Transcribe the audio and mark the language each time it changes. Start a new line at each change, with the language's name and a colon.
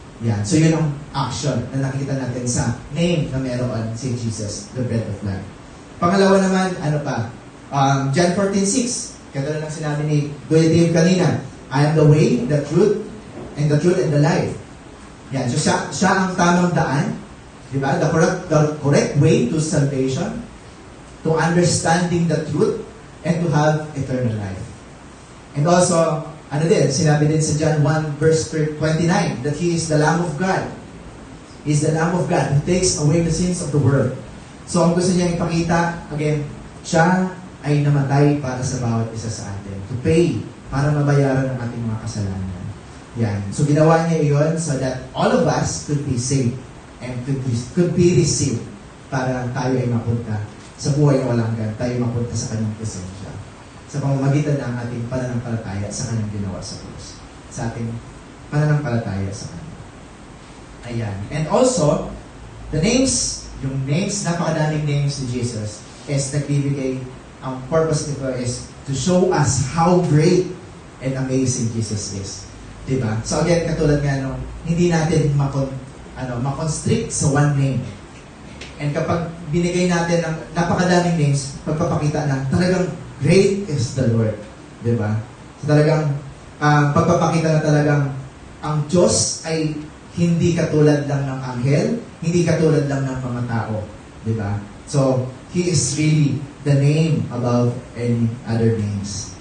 Filipino: Yan. So yun ang action na nakikita natin sa name na meron si Jesus, the bread of life. Pangalawa naman, John 14:6. Katulad ng sinabi ni Kuya Dave kanina,
English: I am the way, the truth, and the life.
Filipino: Yan. So siya ang tamang daan, di ba?
English: The correct way to salvation, to understanding the truth, and to have eternal life. And also,
Filipino: ano din, sinabi din sa
English: John 1 verse 29 that He is the Lamb of God. He is the Lamb of God who takes away the sins of the world.
Filipino: So ang gusto niya ipakita, again, siya ay namatay para sa bawat isa sa atin.
English: To pay,
Filipino: para mabayaran ang ating mga kasalanan. Yan. So ginawa niya iyon
English: so that all of us could be saved and could be received
Filipino: para tayo ay mapunta sa buhay na walang hanggan, tayo mapunta sa kanyang presensya. Sa pamamagitan ng ating pananampalataya sa kanyang ginawa sa krus. Sa ating pananampalataya sa kanya. Ayan.
English: And also, the names, yung names,
Filipino: napakadaming names ni Jesus is nagbibigay, ang purpose nito
English: is to show us how great and amazing Jesus is. Diba?
Filipino: So again, katulad nga nung, hindi natin makonstrict sa one name. And kapag binigay natin ng napakadaming names, pagpapakita na talagang
English: great is the Lord.
Filipino: Diba? So talagang, pagpapakita na talagang ang Diyos ay hindi katulad lang ng anghel, hindi katulad lang ng mga tao. Diba?
English: So, He is really the name above any other names.